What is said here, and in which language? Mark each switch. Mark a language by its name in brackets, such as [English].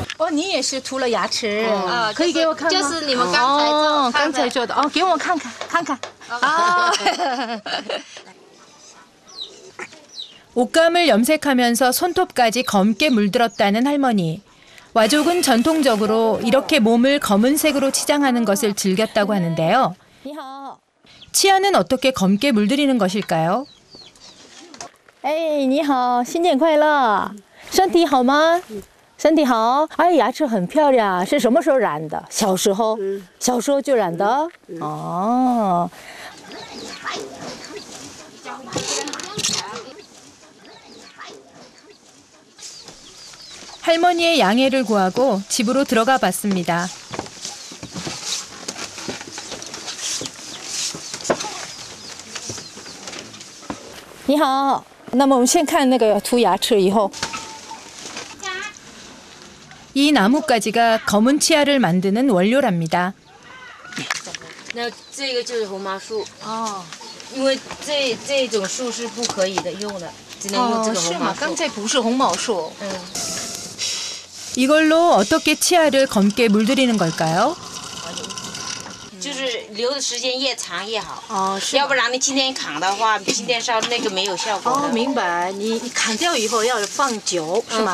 [Chinese] 你也是涂了牙齿，可以给我看吗？就是你们刚才做的，给我看看。 [Korean] 옷감을 염색하면서 손톱까지 검게 물들었다는 할머니. 와족은 전통적으로 이렇게 몸을 검은색으로 치장하는 것을 즐겼다고 하는데요. 치아는 어떻게 검게 물들이는 것일까요? [Chinese] 哎，你好，新年快乐！身体好吗？身体好。哎，牙齿很漂亮，是什么时候染的？小时候，小时候就染的。哦。 [Korean] 할머니의 양해를 구하고 집으로 들어가 봤습니다. [Chinese] 你好，那么我们先看那个涂牙齿以后， [Korean] 이 나뭇가지가 검은 치아를 만드는 원료랍니다. [Chinese] 那这个就是红麻树哦，因为这种树是不可以的用的，只能用这个红麻树。刚才不是红毛树。 [Korean] 이걸로 어떻게 치아를 검게 물들이는 걸까요? [Chinese] 就是留的时间越长越好。哦，要不然你今天砍的话，今天烧那个没有效果的。哦，明白。你砍掉以后要放久，是吗？